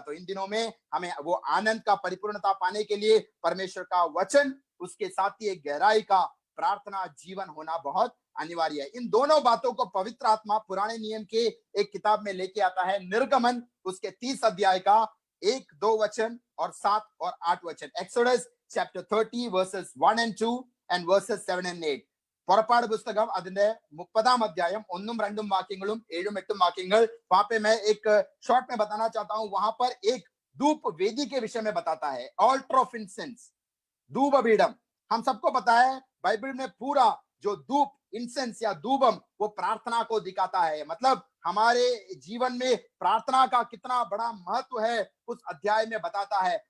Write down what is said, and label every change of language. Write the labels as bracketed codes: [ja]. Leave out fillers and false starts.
[hi] तो इन दिनों में हमें वो आनंद का परिपूर्णता पाने के लिए परमेश्वर का वचन, उसके साथ ही एक गहराई का प्रार्थना जीवन होना बहुत अनिवार्य है। इन दोनों बातों को पवित्र आत्मा पुराने नियम के एक किताब में लेके आता है, निर्गमन उसके 30 अध्याय का 1-2 वचन और 7 और 8 वचन। [en] Exodus chapter 30 verses 1 and 2 and verses 7 and 8. [ml] പുറപ്പാട് പുസ്തകം അതിന്റെ 30 अध्यायम 1-2 വാക്യങ്ങളും 7-8 വാക്യങ്ങൾ। [hi] वहां पे मैं एक शॉर्ट में बताना चाहता हूं, वहां पर एक धूप वेदी के विषय में बताता है, [en] altar of incense, [hi] धूपपीठम। हम सबको पता है बाइबल में पूरा जो धूप इंसेंस या धूपम वो प्रार्थना को दिखाता है। मतलब हमारे जीवन में प्रार्थना का कितना बड़ा महत्व है उस अध्याय में बताता है।